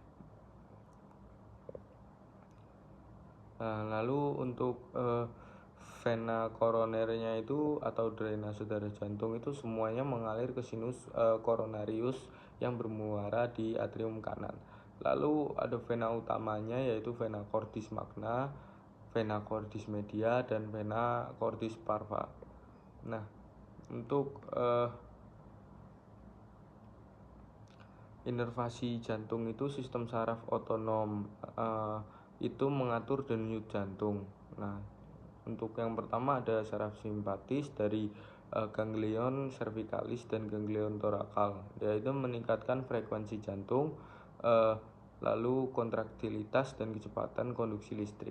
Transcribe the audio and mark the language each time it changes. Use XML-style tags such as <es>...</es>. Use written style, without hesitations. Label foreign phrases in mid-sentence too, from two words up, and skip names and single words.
<id>Lalu untuk vena koronernya itu atau drainase darah jantung itu semuanya mengalir ke</id> <la>sinus coronarius</la> <id>yang bermuara di atrium kanan. Lalu ada vena utamanya yaitu</id> <la>vena cordis magna, vena cordis media,</la> <id>dan</id> <la>vena cordis parva.</la> <id>Nah, untuk inervasi jantung itu sistem saraf otonom itu mengatur denyut jantung. Nah, untuk yang pertama ada saraf simpatis dari</id> <la>ganglion cervicalis</la> <id>dan ganglion thoracal, yaitu meningkatkan frekuensi jantung, lalu kontraktilitas dan kecepatan konduksi listrik.</id>